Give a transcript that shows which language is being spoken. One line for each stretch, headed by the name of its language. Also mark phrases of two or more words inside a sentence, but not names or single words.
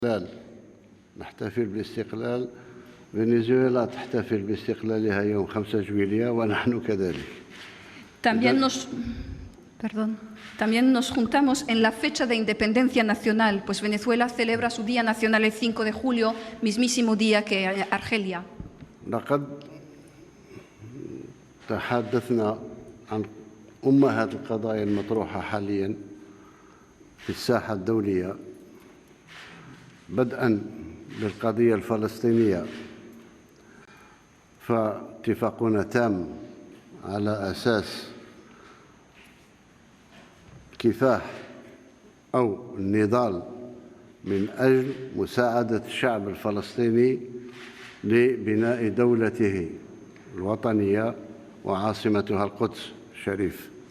Arabic: نحتفل باستقلال فنزويلا تحتفل باستقلالها يوم 5 جويلية ونحن كذلك.
Spanish: También nos juntamos en la fecha de independencia nacional, pues Venezuela celebra su Día Nacional el 5 de julio, mismísimo día que Argelia.
Arabic: لقد تحدثنا عن أمهات القضايا المطروحة حاليا في الساحة الدولية، بدءا بالقضية الفلسطينية، فاتفاقنا تام على أساس كفاح أو النضال من أجل مساعدة الشعب الفلسطيني لبناء دولته الوطنية وعاصمتها القدس الشريف.